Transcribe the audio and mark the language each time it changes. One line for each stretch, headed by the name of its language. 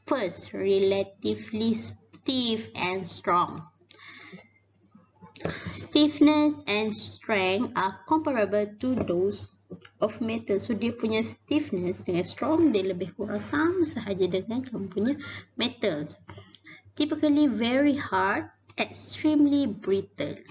English: First, relatively stiff and strong. Stiffness and strength are comparable to those of metal.
Malay: So dia punya stiffness dengan strong dia lebih kurang sama sahaja dengan kamu punya metals.
English: Typically very hard, extremely brittle.